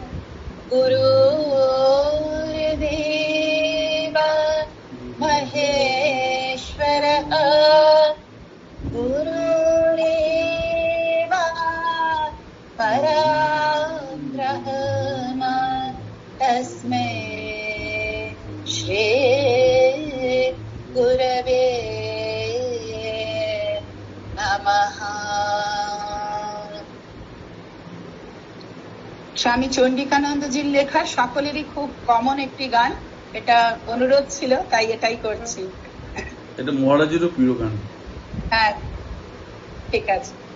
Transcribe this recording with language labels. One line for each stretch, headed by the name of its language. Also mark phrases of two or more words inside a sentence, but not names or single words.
Sanskrit: गुरुर्देव महेश्वरः गुरुरेव परब्रह्म तस्मै श्री गुरवे नमः।
Bangla: স্বামী চন্ডিকানন্দজির লেখা সকলেরই খুব কমন একটি গান। এটা অনুরোধ ছিল তাই এটাই করছি। এটা মহারাজেরও প্রিয় গান। হ্যাঁ, ঠিক আছে।